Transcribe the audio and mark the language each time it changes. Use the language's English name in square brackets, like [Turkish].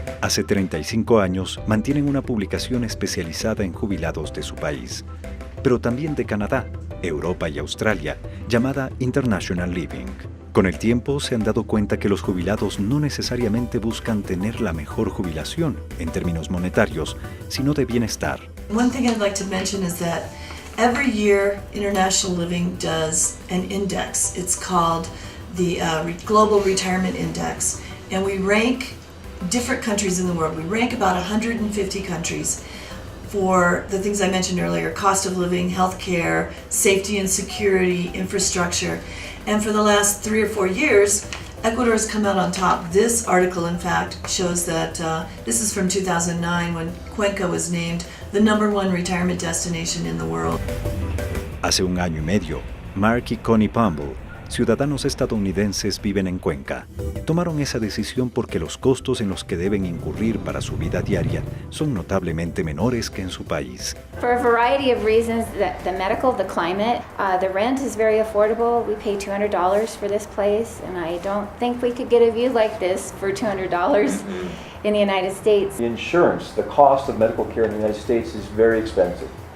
[Spanish] Hace 35 años mantienen una publicación especializada en jubilados de su país, pero también de Canadá, Europa y Australia, llamada International Living. Con el tiempo se han dado cuenta que los jubilados no necesariamente buscan tener la mejor jubilación en términos monetarios, sino de bienestar. [English] One thing I'd like to mention is that every year International Living does an index. It's called the Global Retirement Index, and we rank different countries in the world. We rank about 150 countries for the things I mentioned earlier: cost of living, healthcare, safety and security, infrastructure. And for the last 3 or 4 years, Ecuador has come out on top. This article, in fact, shows that this is from 2009 when Cuenca was named the #1 retirement destination in the world. [Spanish] Hace un año y medio, Mark y Connie Pumble, ciudadanos estadounidenses, viven en Cuenca. Tomaron esa decisión porque los costos en los que deben incurrir para su vida diaria son notablemente menores que en su país. [English] For a variety of reasons, the medical, the climate, the rent is very affordable. We pay $200 for this place, and I don't think we could get a view like this for $200 in the United States. The insurance, the cost of medical care in the United States is very expensive.